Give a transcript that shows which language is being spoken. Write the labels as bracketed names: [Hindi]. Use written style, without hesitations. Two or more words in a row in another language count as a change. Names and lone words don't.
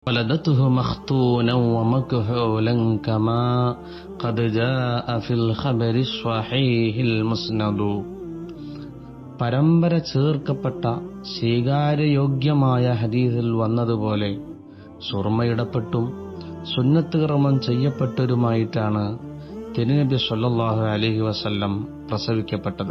[Arabic] ولدته مختونا ومكحولا كما قد جاء في الخبر الصحيح المسند. [Malayalam] പരമ്പര ചേർക്കപ്പെട്ട സ്വീകാര്യയോഗ്യമായ ഹദീസിൽ വന്നതുപോലെ സുർമയിടപ്പെട്ടും സുന്നത്ത് കർമ്മം ചെയ്യപ്പെട്ടവരുമായിട്ടാണ് തിരുനബി [Arabic] صلى الله عليه وسلم [Malayalam] പ്രസവിക്കപ്പെട്ടത്.